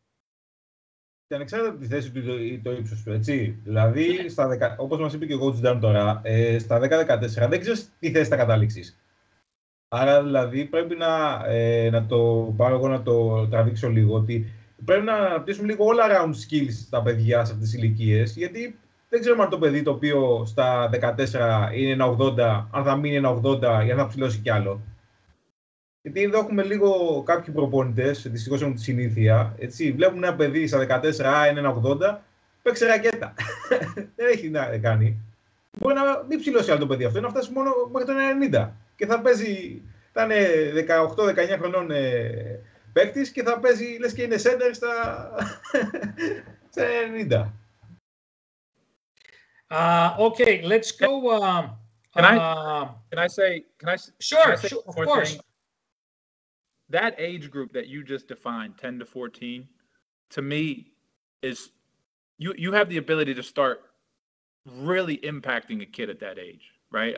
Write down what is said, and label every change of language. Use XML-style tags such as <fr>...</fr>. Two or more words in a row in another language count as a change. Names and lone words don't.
<el>Και ανεξάρτητα από τη θέση του ή το ύψος του, έτσι. Δηλαδή, όπως μας είπε και ο Coach Dan τώρα, στα 10-14 δεν ξέρεις τι θέση θα καταλήξεις. Άρα, δηλαδή, πρέπει να το πάρω εγώ να το τραβήξω λίγο, ότι πρέπει να αναπτύσσουμε λίγο όλα</el> <en>around skills</en> <el>στα παιδιά σε αυτές τις ηλικίες, γιατί δεν ξέρουμε αν το παιδί το οποίο στα 14 είναι 1,80, αν θα μείνει 1,80 ή αν θα ψηλώσει κι άλλο. Γιατί εδώ έχουμε λίγο κάποιοι προπονητές, δυστυχώς έχουν τη συνήθεια, έτσι, βλέπουν ένα παιδί στα 14, είναι 1,80, παίξει ρακέτα. Δεν έχει να κάνει. Μπορεί να μην ψηλώσει άλλο το παιδί αυτό, να φτάσει μόνο μέχρι το 90. Και θα είναι 18-19 χρονών παίκτης και θα παίζει, λες και είναι center στα 90.</el> <en>Okay, let's go. Can I say? Sure, of course. That age group that you just defined, 10 to 14, to me is you have the ability to start really impacting a kid at that age, right?</en>